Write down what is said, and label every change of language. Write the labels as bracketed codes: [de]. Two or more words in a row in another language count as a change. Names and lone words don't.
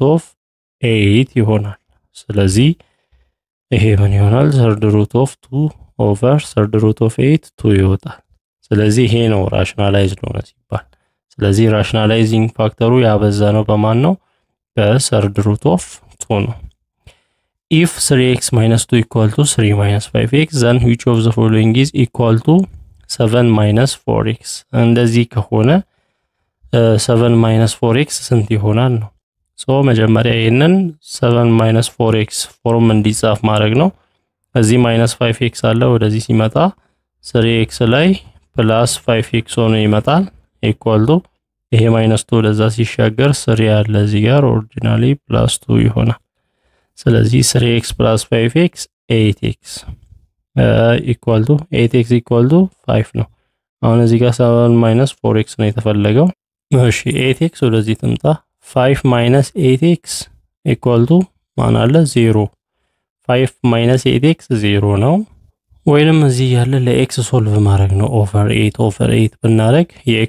[am] ኦፍ 8 ይሆናል ስለዚህ ይሄ ምን ይሆናል [en] third root of 2 over third root of 8 [am] 2 ይወጣል ስለዚህ ይሄ ነው ራሽናላይዝ ነው ሲባል ስለዚህ [en] rationalizing factor [am] ያበዛ ነው በማን ነው በሰርድ [en] root of 2 [am] ነው [en] if 3x minus 2 equal to 3 minus 5x then which of the following is equal to 7 minus 4x [am] እንደዚህ ከሆነ [en] 7 minus 4x [am] ስንት ይሆናል ነው ሶ መጀመሪያ ይሄንን [en] 7 minus 4x [am] ፎርም እንዲጻፍ ማድረግ ነው እዚህ [en] minus 5x [am] አለ ወደዚህ ሲመጣ 3x ላይ [en] plus 5x [am] ሆኖ ይመጣል [en] equal to [am] ይሄ [en] minus 2 [am] ለዛ ሲሻገር 3 አለ እዚህ ጋር [en] originally plus 2 [am] ይሆናል ስለዚህ [en] 3x plus 5x 8x equal to 8x equal to 5 [am] ነው አሁን እዚህ ጋር [en] 7 minus 4x [am] ነው የተፈለገው እሺ 8x ወደዚህ ትምጣ [en] 5 minus 8x equal to [am] ማን አለ 0 [en] 5 minus 8x 0 [am] ነው ወይንም እዚህ ያለ ለx ሶልቭ ማድረግ ነው [en] over 8 [am] ብናረግ የx